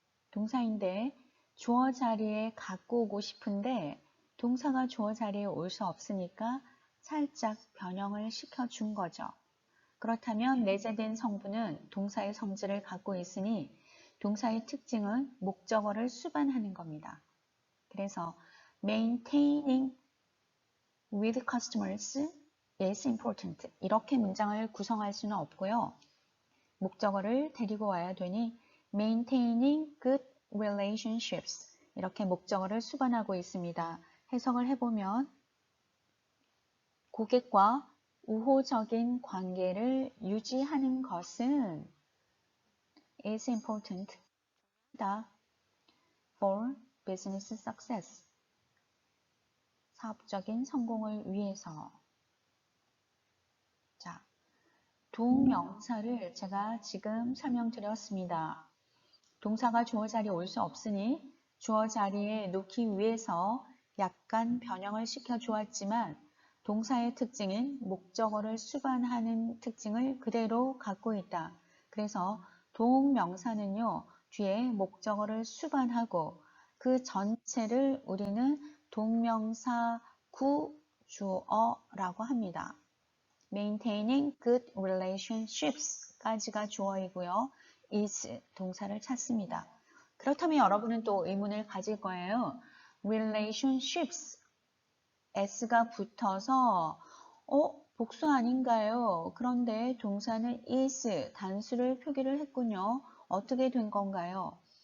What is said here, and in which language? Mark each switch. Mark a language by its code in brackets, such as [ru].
[ko] 동사인데 주어 자리에 갖고 오고 싶은데 동사가 주어 자리에 올 수 없으니까 살짝 변형을 시켜준 거죠. 그렇다면 내재된 성분은 동사의 성질을 갖고 있으니 동사의 특징은 목적어를 수반하는 겁니다. [en] 그래서 maintaining with customers is important. [ko] 이렇게 문장을 구성할 수는 없고요. 목적어를 데리고 와야 되니 [en] maintaining good relationships. [ko] 이렇게 목적어를 수반하고 있습니다. 해석을 해보면 고객과 우호적인 관계를 유지하는 것은 [en] is important for business success. [ko] 사업적인 성공을 위해서. 자, 동명사를 제가 지금 설명드렸습니다. 동사가 주어 자리에 올 수 없으니 주어 자리에 놓기 위해서 약간 변형을 시켜 주었지만 동사의 특징인 목적어를 수반하는 특징을 그대로 갖고 있다. 그래서 동명사는요, 뒤에 목적어를 수반하고 그 전체를 우리는 동명사 구주어라고 합니다. [en] maintaining good relationships [ko] 까지가 주어이고요. is 동사를 찾습니다. 그렇다면 여러분은 또 의문을 가질 거예요. relationships s가 붙어서 복수 아닌가요? 그런데 동사는 is 단수를 표기를 했군요. 어떻게 된 건가요?